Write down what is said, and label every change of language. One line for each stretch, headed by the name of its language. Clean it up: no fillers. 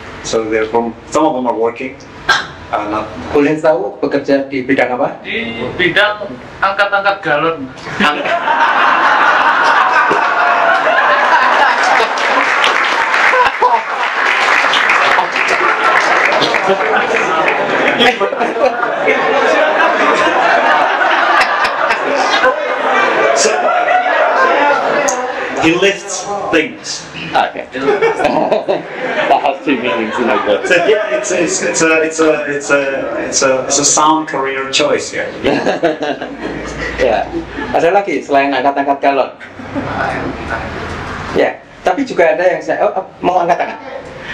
English: So they're from, some of them are working. Not
Indonesian: boleh tahu bekerja di bidang apa? Di bidang angkat-angkat galon.
English: so, he lifts things. Okay. That has two meanings, you know. But So yeah, it's a sound career choice here.
Indonesian: Ya, ada lagi selain angkat-angkat galon. Ya, tapi juga ada yang saya mau angkat-angkat.